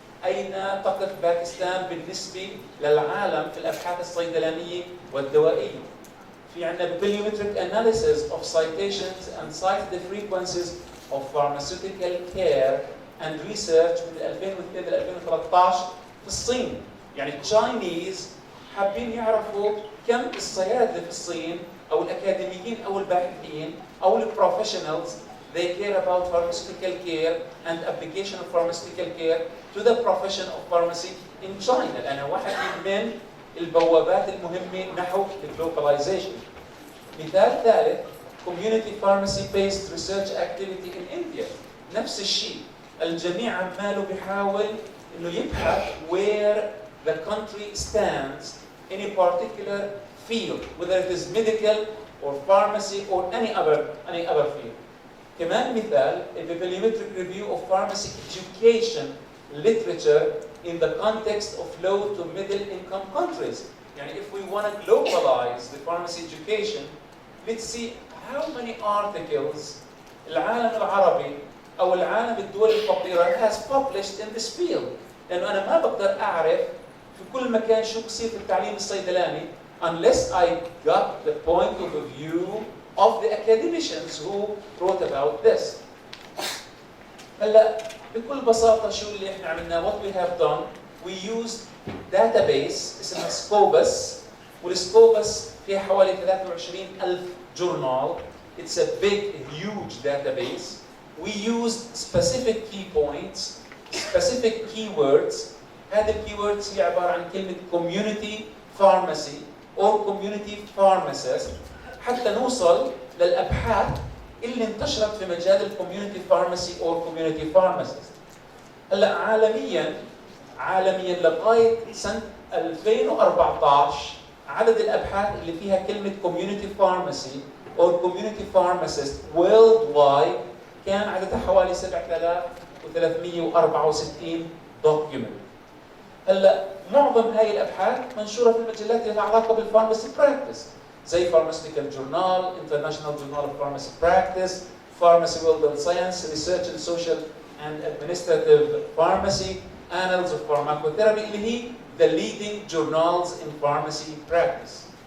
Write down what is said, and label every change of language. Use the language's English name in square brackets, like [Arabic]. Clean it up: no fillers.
[Arabic] أين تقف باكستان بالنسبة للعالم في الأبحاث الصيدلانية والدوائية؟ في عندنا [English] Bibliometric Analysis of Citations and Cited Frequencies of Pharmaceutical Care and Research [Arabic] من 2002 ل 2013 في الصين. يعني التشاينيز حابين يعرفوا كم الصيادلة في الصين أو الأكاديميين أو الباحثين أو البروفيشنالز [English] they care about pharmaceutical care and application of pharmaceutical care to the profession of pharmacy in China. [Arabic] لأنها واحد من البوابات المهمة نحو globalization. مثال ثالث [English] community pharmacy based research activity in India. [Arabic] نفس الشيء. الجميع عماله بيحاول إنه يبحث [English] where the country stands in a particular field, whether it is medical or pharmacy or any other field. [Arabic] كمان مثال [English] a bibliometric review of pharmacy education literature in the context of low to middle income countries. يعني if we want to globalize the pharmacy education, let's see how many articles [Arabic] العالم العربي أو العالم الدول الفقيرة [English] has published in this field. [Arabic] لأنه أنا ما بقدر أعرف في كل مكان شو بصير في التعليم الصيدلاني [English] unless I got the point of view of the academicians who wrote about this. [Arabic] هلا بكل بساطة شو اللي احنا عملناه؟ [English] What we have done, we used database [Arabic] اسمها سكوبس، والسكوبس فيها حوالي 23,000 journal. [English] It's a big, huge database. We used specific key points, specific keywords. [Arabic] هذه الكيوردز هي عبارة عن كلمة [English] community pharmacy or community pharmacist [Arabic] حتى نوصل للأبحاث اللي انتشرت في مجال الكوميونتي فارماسي أو كوميونتي فارماسيست. هلا عالميا لغاية سنة 2014 عدد الأبحاث اللي فيها كلمة كوميونتي فارماسي أو كوميونتي فارماسيست world wide كان عددها حوالي 7364 document. هلا معظم هاي الأبحاث منشورة في المجلات اللي لها علاقة بالفارماسي براكتس زي Pharmaceutical Journal, International Journal of Pharmacy Practice, Pharmacy World of Science, Research in Social and Administrative Pharmacy, Annals of Pharmacotherapy اللي هي [English] the leading journals in pharmacy practice.